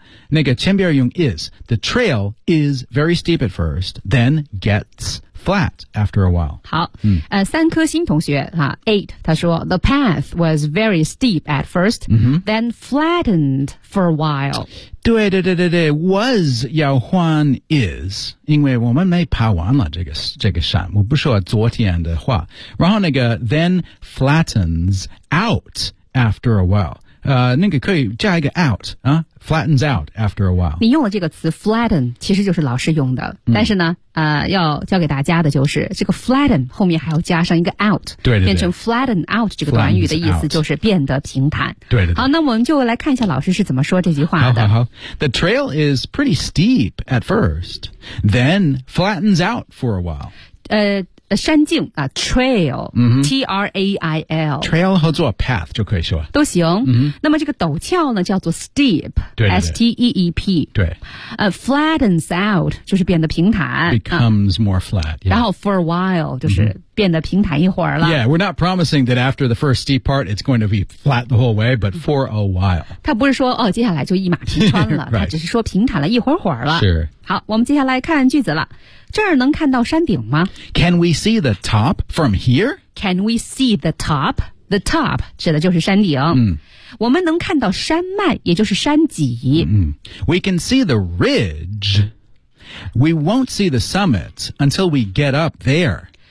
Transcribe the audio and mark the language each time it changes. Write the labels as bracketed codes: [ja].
[zh] 那个前边用 [en] is, the trail is very steep at first, then gets flat after a while. [zh] 好、三颗星同学、8, 他说 [en] the path was very steep at first,、then flattened for a while. [zh] 对 was 要换 is, 因为我们没爬完了这个山，我不说昨天的话。然后那个 [en] then flattens out after a while. [zh] 那个可以加一个 [en] out 啊 ，flattens out after a while。 [zh] 你用了这个词 flatten， 其实就是老师用的，但是呢，要教给大家的就是这个 flatten 后面还要加上一个 out，对，变成 [en] flatten out [zh] 这个短语的意思就是变得平坦。对。好，那我们就来看一下老师是怎么说这句话的。好。 [en] The trail is pretty steep at first, then flattens out for a while. [zh] 山径啊 ，trail，、T-R-A-I-L， trail 合作 path 就可以说都行。那么这个陡峭呢，叫做 steep， S-T-E-E-P，对， [en] flattens out [zh] 就是变得平坦 [en] ，becomes more flat，、 [zh] 然后 [en] for a while [zh] 就是、变得平坦一会儿了。 [en] Yeah, we're not promising that after the first steep part, it's going to be flat the whole way, but for a while. [zh] 他不是说哦，接下来就一马平川了，他只是说平坦了一会儿会儿了。是。好，我们接下来看句子了。这儿能看到山顶吗 [en] ？Can we see the top from here? Can we see the top? The top [zh] 指的就是山顶。我们能看到山脉，也就是山脊。 [en] We can see the ridge. We won't see the summit until we get up there.